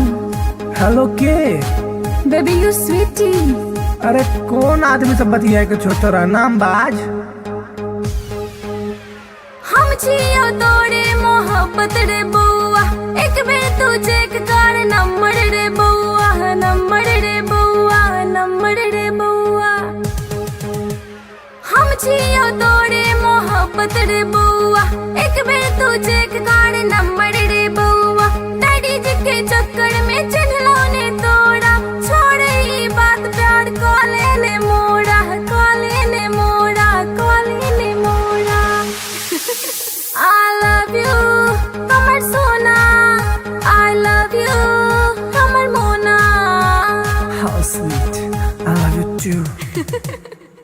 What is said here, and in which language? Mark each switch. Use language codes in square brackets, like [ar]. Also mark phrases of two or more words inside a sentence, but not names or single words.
[mai] हेलो के [en] Baby, you sweetie. [mai] अरे कौन आदमी सब बतिया के छोटा नाम बाज। हम छियो तोरे मोहब्बत रे बउआ एक बेर तू चेक कर नंबर रे बउआ नंबर रे बउआ नंबर रे बउआ। हम छियो तोरे मोहब्बत रे बउआ एक बेर तू चेक कर नंबर रे बउआ। डैडी जी के चक्कर में चिन्हलो ने तोड़ा छोड़ ई बात प्यार कॉले ने मोड़ा कॉले ने मोड़ा कॉले ने मोड़ा। [en] I love you, [mai] हमर सोना। [en] I love you, [mai] हमर मोना। [en] How sweet, I love you too।